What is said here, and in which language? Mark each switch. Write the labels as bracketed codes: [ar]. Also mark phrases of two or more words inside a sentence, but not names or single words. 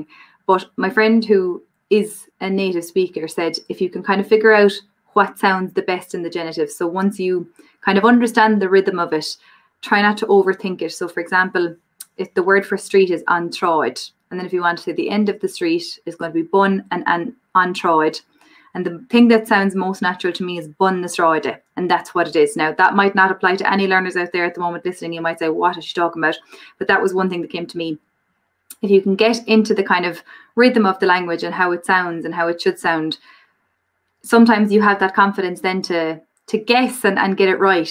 [en] But my friend who is a native speaker said, if you can kind of figure out what sounds the best in the genitive, so once you kind of understand the rhythm of it, try not to overthink it. So for example, if the word for street is [ga] an troid, [en] and then if you want to say the end of the street is going to be [ga] bun and an troid, [en] and the thing that sounds most natural to me is [ga] bun na stráide, [en] and that's what it is. Now that might not apply to any learners out there at the moment listening. You might say, what is she talking about? But that was one thing that came to me. If you can get into the kind of rhythm of the language and how it sounds and how it should sound, sometimes you have that confidence then to guess and get it right.